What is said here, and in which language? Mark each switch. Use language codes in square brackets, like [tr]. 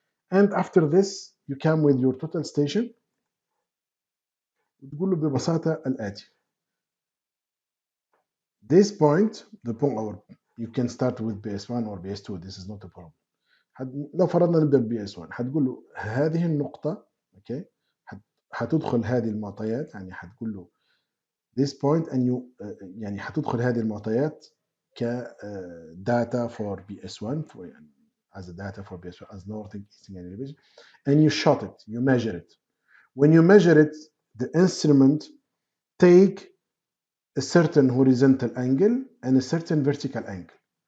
[en] And after this, you come with your total station. [ar] وتقول له ببساطة الآتي. [en] This point, the point, or you can start with BS1 or BS2. This is not a problem. [ar] لو فرضنا نبدا ب BS1 حتقول له هذه النقطة اوكي حتدخل هذه المعطيات. يعني حتقول له [en] this point and you [ar] يعني حتدخل هذه المعطيات ك [en] data for BS1 for يعني as a data for BS1 as northing, easting and elevation, and you shot it, you measure it. When you measure it, the instrument take a certain horizontal angle and a certain vertical angle.